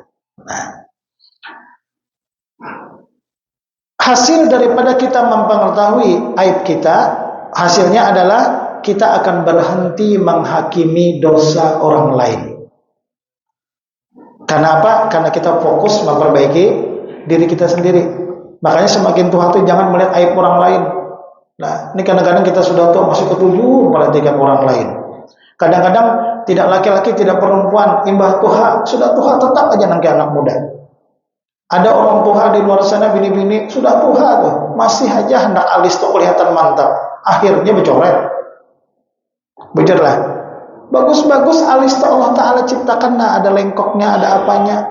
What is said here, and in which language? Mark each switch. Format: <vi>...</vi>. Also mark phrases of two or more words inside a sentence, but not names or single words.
<id>Nah, hasil daripada kita mengetahui aib kita, hasilnya adalah kita akan berhenti menghakimi dosa orang lain. Karena apa? Karena kita fokus memperbaiki diri kita sendiri. Makanya semakin tua itu jangan melihat aib orang lain. Nah, ini kadang-kadang kita sudah tua masih ketujuh memperhatikan orang lain. Kadang-kadang tidak laki-laki, tidak perempuan,</id> <bjn>imbah tuha, sudah tuha tetap aja nangke anak muda. Ada orang tuha di luar sana, bini-bini sudah tuha tuh, masih aja hendak alis tuh kelihatan mantap. Akhirnya bercoret. Bejerlah. Bagus-bagus alis tuh Allah Ta'ala ciptakan, nah ada lengkoknya, ada apanya.</bjn>